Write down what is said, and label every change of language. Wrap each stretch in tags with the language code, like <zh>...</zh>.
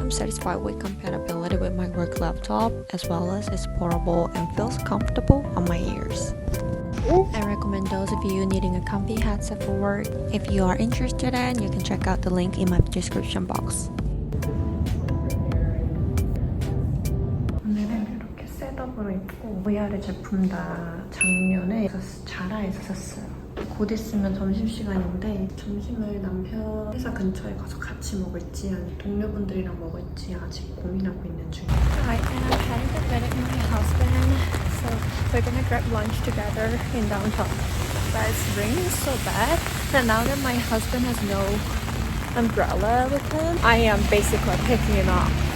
<en>I'm satisfied with compatibility with my work laptop, as well as it's portable and feels comfortable on my ears. I recommend those of you needing a comfy headset for work. If you are interested in, you can check out the link in my description box.</en> <ko>오늘은 이렇게 셋업으로 입고 위아래 제품 다 작년에 자라에서 샀어요. 곧 있으면 점심시간인데 점심을 남편 회사 근처에 가서 같이 먹을지 아니면 동료분들이랑 먹을지 아직 고민하고 있는 중이에요.</ko> <en>I am heading to visit my husband, so we're gonna grab lunch together in downtown. But it's raining so bad that now that my husband has no umbrella with him, I am basically picking it up.</en>